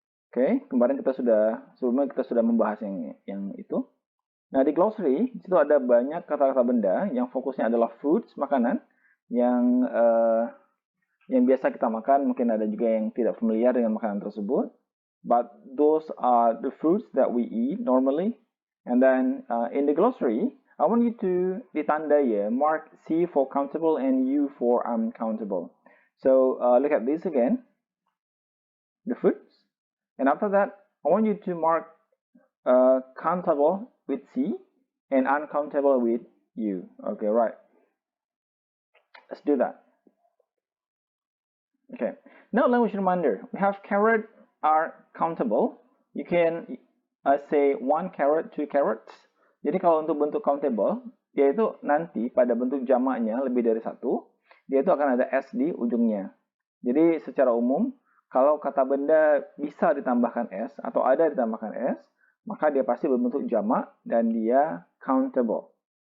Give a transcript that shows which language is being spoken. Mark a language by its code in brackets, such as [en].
[id] Oke, kemarin sebelumnya kita sudah membahas yang itu. Nah, di glossary, di situ ada banyak kata-kata benda yang fokusnya adalah foods, makanan, yang biasa kita makan. Mungkin ada juga yang tidak familiar dengan makanan tersebut. [en] But those are the foods that we eat normally. And then in the glossary, I want you to [id] ditandai ya, [en] mark C for countable and U for uncountable. So look at this again, the foods. And after that, I want you to mark countable with C and uncountable with U. Okay, right. Let's do that. Okay. Now language reminder. We have carrot are countable. You can say 1 carrot, 2 carrots. [id] Jadi kalau untuk bentuk countable, yaitu nanti pada bentuk jamaknya lebih dari 1, dia itu akan ada S di ujungnya. Jadi secara umum, kalau kata benda bisa ditambahkan S atau ada ditambahkan S, maka dia pasti berbentuk jamak dan dia countable.